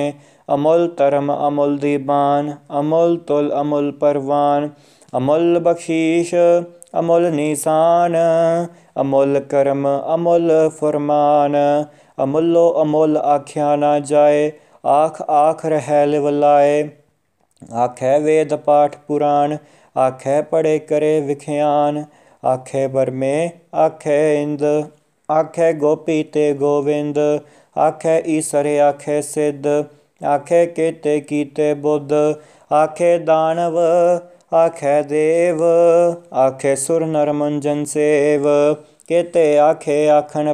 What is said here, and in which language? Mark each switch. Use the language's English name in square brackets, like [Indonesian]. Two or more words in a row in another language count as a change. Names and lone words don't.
[Punjabi] ਅਮੁਲ ਧਰਮ ਅਮੁਲ ਦੀਵਾਨ, ਅਮੁਲ ਤੁਲ ਅਮੁਲ ਪਰਵਾਨ। ਅਮੁਲ ਬਖ਼ਸ਼ੀਸ਼ ਅਮੁਲ ਨਿਸ਼ਾਨ, ਅਮੁਲ ਕਰਮ ਅਮੁਲ ਫਰਮਾਨ। ਅਮੁਲੋ ਅਮੁਲ ਆਖਿਆ ਨਾ ਜਾਏ, ਆਖ ਆਖ ਰਹ ਲਿਵਲਾਏ। ਆਖੈ ਵੇਦ ਪਾਠ ਪੁਰਾਣ, ਆਖੈ ਪੜ੍ਹੇ ਕਰੇ ਵਿਖਿਆਨ। ਆਖੈ ਬਰਮੇ ਆਖੈ ਇੰਦ, ਆਖੇ ਗੋਪੀ ਤੇ ਗੋਵਿੰਦ, ਆਖੇ ਈਸਰ ਆਖੇ ਸਿੱਧ, ਆਖੇ ਕੇਤੇ ਕੀਤੇ ਬੁੱਧ, ਆਖੇ ਦਾਨਵ ਆਖੇ ਦੇਵ, ਆਖੇ ਸੁਰ ਨਰ ਮੰਜਨ ਸੇਵ, ਕੇਤੇ ਆਖੇ ਆਖਨ